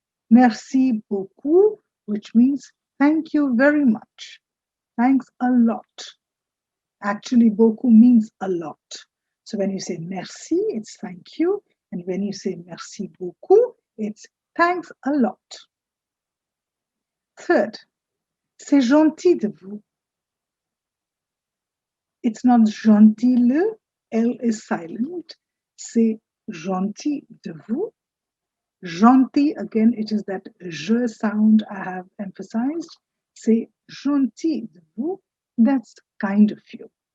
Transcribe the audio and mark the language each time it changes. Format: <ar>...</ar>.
<fr>Merci beaucoup,</fr> <en>which means thank you very much. Thanks a lot. Actually, beaucoup means a lot. So when you say merci, it's thank you. And when you say</en> <fr>merci beaucoup,</fr> <en>it's thanks a lot. Third,</en> <fr>c'est gentil de vous.</fr> <en>It's not</en> <fr>gentil le,</fr> <en>L is silent.</en> <fr>C'est gentil de vous.</fr> <en>Gentil, again, it is that je sound I have emphasized.</en> <fr>C'est gentil de vous.</fr> <en>That's kind of you.</en>